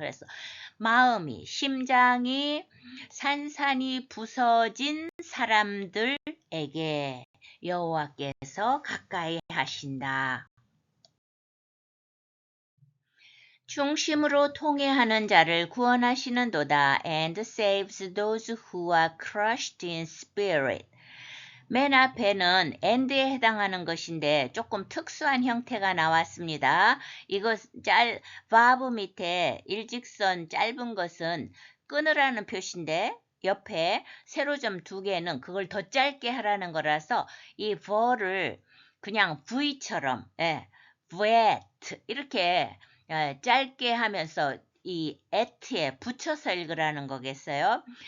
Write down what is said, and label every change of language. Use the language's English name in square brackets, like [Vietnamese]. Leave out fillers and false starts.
[Korean] 그래서 마음이 심장이 산산이 부서진 사람들에게 여호와께서 가까이 하신다. 중심으로 통해하는 자를 구원하시는도다. [English] And saves those who are crushed in spirit. [Korean] 맨 앞에는 and에 해당하는 것인데 조금 특수한 형태가 나왔습니다. 이거 verb 밑에 일직선 짧은 것은 끊으라는 표시인데 옆에 세로점 2개는 그걸 더 짧게 하라는 거라서 이 ver를 그냥 V처럼 vet 이렇게 짧게 하면서 이 at에 붙여서 읽으라는 거겠어요.